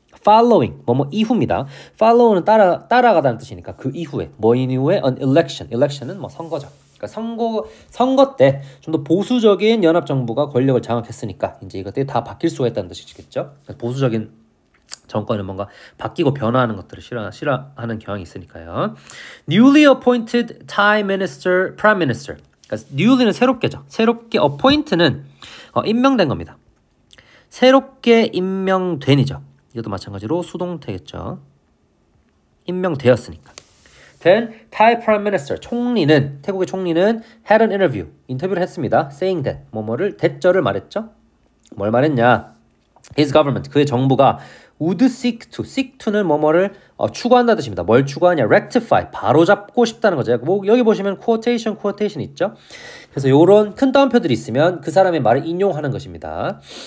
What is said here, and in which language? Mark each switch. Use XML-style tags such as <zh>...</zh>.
<ko>following 뭐뭐 이후입니다. follow는 따라가다는 뜻이니까 그 이후에 뭐인 이후에 an election은 뭐 선거죠. 그러니까 선거 때 좀 더 보수적인 연합 정부가 권력을 장악했으니까 이제 이것들이 다 바뀔 수가 있다는 뜻이겠죠. 보수적인 정권은 뭔가 바뀌고 변화하는 것들을 싫어하는 경향이 있으니까요.</ko> <en>Newly appointed Thai minister, prime minister.</en> <ko>그러니까 newly는 새롭게죠. 새롭게 appoint는 임명된 겁니다. 새롭게 임명된이죠. 이것도 마찬가지로 수동태겠죠. 임명되었으니까.</ko> <en>Then Thai prime minister,</en> <ko>태국의 총리는</ko> <en>had an interview,</en> <ko>인터뷰를 했습니다.</ko> <en>saying that,</en> <ko>뭐뭐를 대절을 말했죠. 뭘 말했냐?</ko> <en>His government,</en> <ko>그의 정부가</ko> <en>would seek to</en> <ko>는 뭐뭐를 추구한다는 뜻입니다. 뭘 추구하냐? rectify, 바로잡고 싶다는 거죠. 뭐 여기 보시면 quotation 있죠. 그래서 이런 큰 따옴표들이 있으면 그 사람의 말을 인용하는 것입니다.</ko>